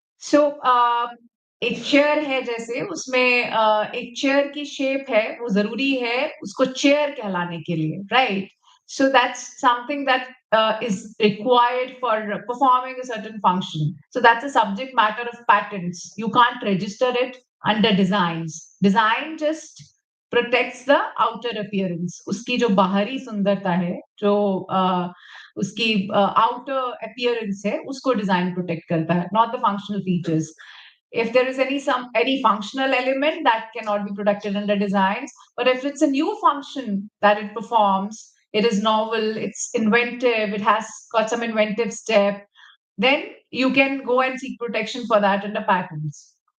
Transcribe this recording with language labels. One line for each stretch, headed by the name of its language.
Hindi: सो एक चेयर है जैसे उसमें एक चेयर की शेप है वो जरूरी है उसको चेयर कहलाने के लिए
English: Right so that's something that is required for performing a certain function. So that's a subject matter of patents. You can't register it under designs. Design just protects the outer appearance.
Hindi: उसकी जो बाहरी सुंदरता है जो उसकी outer appearance है उसको design protect करता है,
English: not the functional features. If there is any functional element that cannot be protected under designs, but if it's a new function that it performs, it is novel, it's inventive, it has got some inventive step, then you can go and seek protection for that under patents.